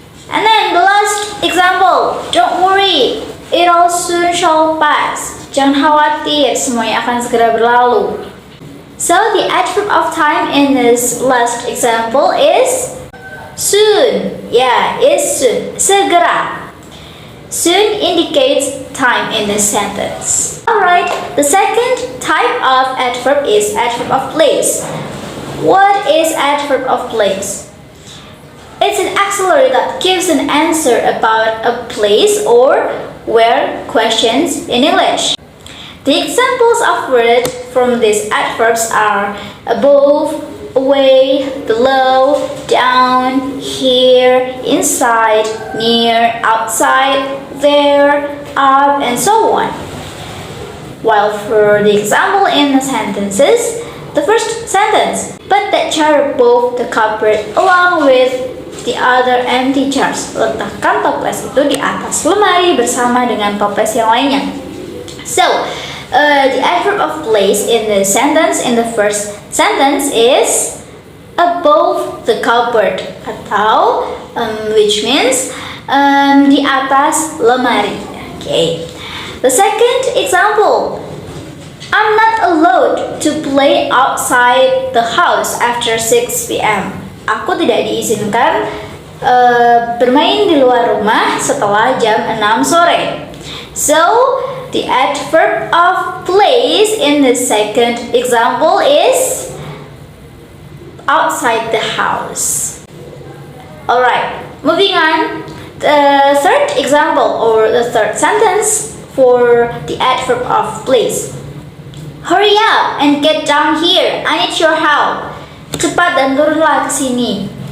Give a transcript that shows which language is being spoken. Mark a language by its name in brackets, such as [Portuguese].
[English] And then the last example, don't worry, it all soon shall pass. [Indonesian] Jangan khawatir, semuanya akan segera berlalu. [English] So the adverb of time in this last example is soon. Yeah, is soon. [Indonesian] Segera. [English] Soon indicates time in this sentence. Alright, the second type of adverb is adverb of place. What is adverb of place? It's an auxiliary that gives an answer about a place or where questions in English. The examples of words from these adverbs are above, away, below, down, here, inside, near, outside, there, up, and so on. While for the example in the sentences, the first sentence, put that chair above the cupboard along with the other empty chairs. [Indonesian] Letakkan toples itu di atas lemari bersama dengan toples yang lainnya. [English] So, the adverb of place in the sentence in the first sentence is above the cupboard [Indonesian] atau [English] which means [Indonesian] di atas lemari. [English] Okay. The second example, I'm not allowed to play outside the house after 6 p.m. [Indonesian] Aku tidak diizinkan bermain di luar rumah setelah jam 6 sore. [English] So, the adverb of place in the second example is outside the house. Alright, moving on. The third example or the third sentence for the adverb of place. Hurry up and get down here. I need your help. [Indonesian] Cepat dan turunlah ke sini.